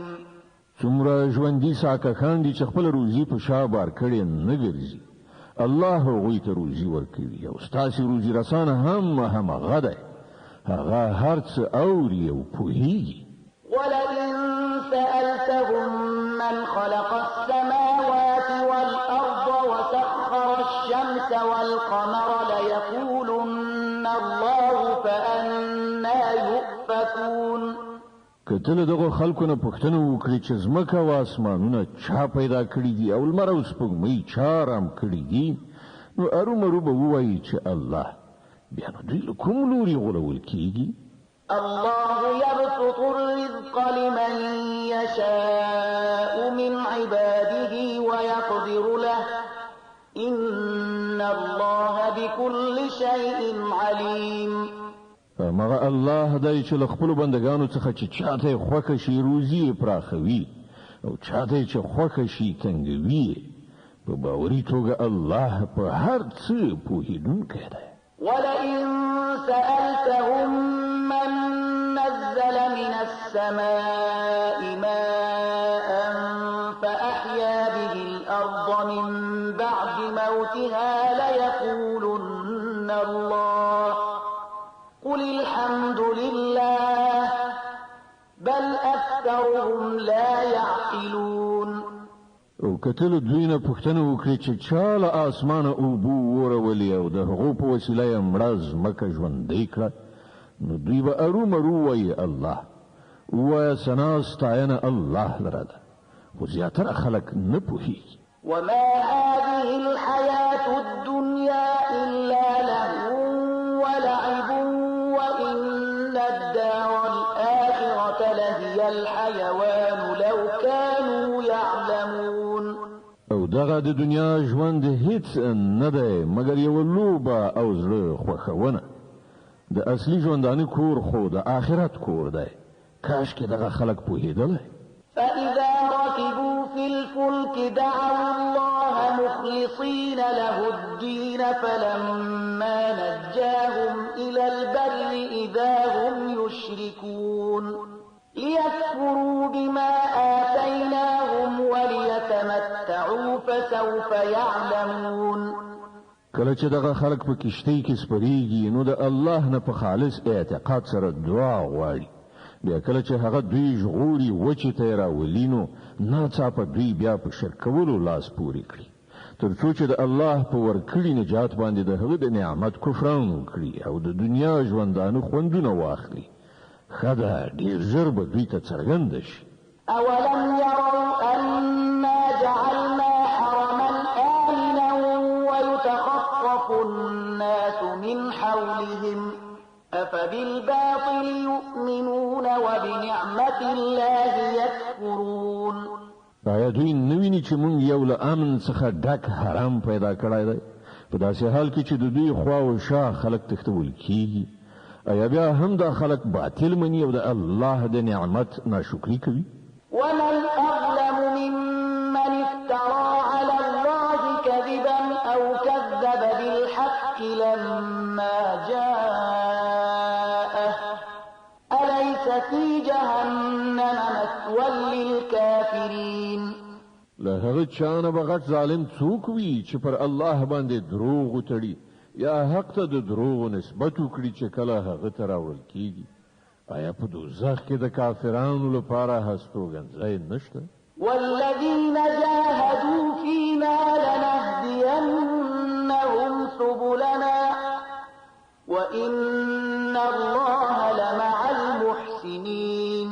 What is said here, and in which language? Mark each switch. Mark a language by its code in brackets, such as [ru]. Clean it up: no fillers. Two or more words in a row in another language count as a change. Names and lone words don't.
[ps] څومره ژوندي ساکخان دي چې خپل روزي په شا بار کړي نه ګرځي. الله هغوی ته روزي ورکوي او ستاسې روزي رسانه هم هغه دی. هغه هر څه اوري او پوهیږي. [ar] ولئن سألتهم من خلق السماوات والأرض وسخر الشمس والقمر ليقولن [ps] کتل دغه خلکو نه پوښتنه وکړي چې ځمکه او اسمانونه چا پیدا کړي دي او لمر او سپوږمۍ چا رام کړي دي، نو ارومرو به ووایي چې الله. بیا نو دوی له کوم لوري غولول کیږي؟ [ar] الله يبسط الرزق لمن يشاء من عباده ويقدر له إن الله بكل شيء عليم. [ps] مغه الله دای چې خپل بندگانو څخه چې چاته خوښ شي روزي پراخوي او چاته چې خوښ شي تنګوي. په باوري توګه الله په هر څه پوهیدونکی دی. [ar] ولئن سألتهم من نزل من السماء ماء فأحيا به الأرض من بعد موتها ليقولن الله قل الحمد لله بل أكثرهم لا يعقلون. [ps] او کتل دوی نه پوښتنه وکړي چې چا له اسمانه اوبه ورولې او د هغو په وسیله یې مړه ځمکه ژوندۍ کړه، نو دوی به ارومرو وایي الله. ووایه ثنا ستاینه الله لره ده، خو زیاتره خلک نه پوهېږي. [ar] وما هذه الحياة الدنيا إلا لهو ولعب وإن الدار الآخرة لهي الحيوان لو كانوا يعلمون. [ps] او دغه د دنیا ژوند هیڅ نه دی مګر یو لوبه او زړه خوښونه. د اصلي ژوندانه کور خو د آخرت کور دی. کاش کې دغه خلک پوهېدلی. [ar] فإذا ركبوا في الفلك دعوا الله مخلصين له الدين فلما نجاهم إلى البر إذا هم يشركون ليكفروا بما آتيناهم وليتمتعوا فسوف يعلمون. [ps] کله چې دغه خلک په کشتۍ کې سپریږي نو د الله نه په خالص اعتقاد سره دعا غواړي. بیا کله چې هغه دوی ژغوري وچې ته یې راولي نو ناڅاپه دوی بیا په شرک کولو لاس پورې کړي، تر څو چې د الله په ورکړي نجات باندې د هغه د نعمت کفران وکړي او د دنیا ژوندانه خوندونه واخلي. ښه ده ډېر ژر به دوی ته څرګنده شي. [ar] أولم يروا أنا جعلنا حرما آمنا ويتخطف الناس من حولهم أفبالباطل يؤمنون وبنعمة الله يكفرون. [ps] آیا دوی نویني چې مونږ یو له امن څخه ډک حرام پیدا کړی دی، په داسې حال کې چې د دوی خوا او شا خلک تښتول کیږي؟ آیا بیا هم دا خلک باطل مني او د الله د نعمت ناشکري کوي؟ [ar] ومن أظلم ممن افترى على الله كذبا أو كذب بالحق لما جاءه أليس في جهنم مثوى للكافرين. [ps] له هغه چانه به غټ ظالم څوک وي چې پر الله باندې دروغ وتړي یا حق ته د دروغ نسبت وکړي چې کله هغه ته راوړل کیږي؟ آیا په دوزخ کې د کافرانو لپاره هستوګنځی نشته؟ [ar] والذين جاهدوا فينا لنهدينهم سبلنا وإن الله لمع المحسنين.